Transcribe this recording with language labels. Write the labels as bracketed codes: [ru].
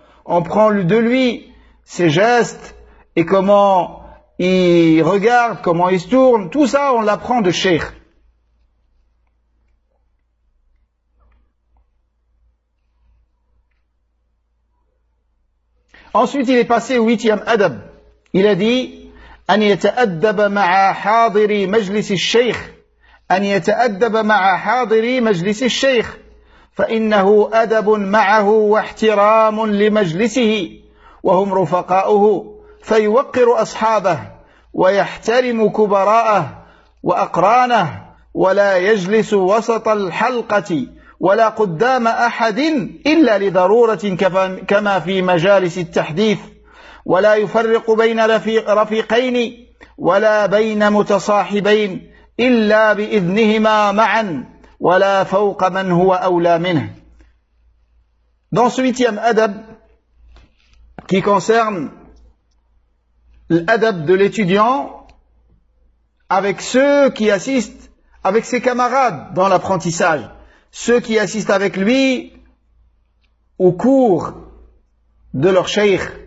[fr] On prend de lui ses gestes et comment il regarde, comment il se tourne, tout ça on l'apprend de cheikh. Ensuite, il est passé au huitième adab. Il a dit [ar] أن يتأدب مع حاضر مجلس الشيخ أن يتأدب مع حاضر مجلس الشيخ فإنه أدب معه واحترام لمجلسه وهم رفقاؤه فيوقر أصحابه ويحترم كبراءه وأقرانه ولا يجلس وسط الحلقة ولا قدام أحد إلا لضرورة كما في مجالس التحديث ولا يفرق بين رفيقين ولا بين متصاحبين إلا بإذنهما معا ولا فوق من هو أولى منه. [fr] Dans ce huitième adab qui concerne l'adab de l'étudiant avec ceux qui assistent, avec ses camarades dans l'apprentissage, ceux qui assistent avec lui au cours de leur cheikh,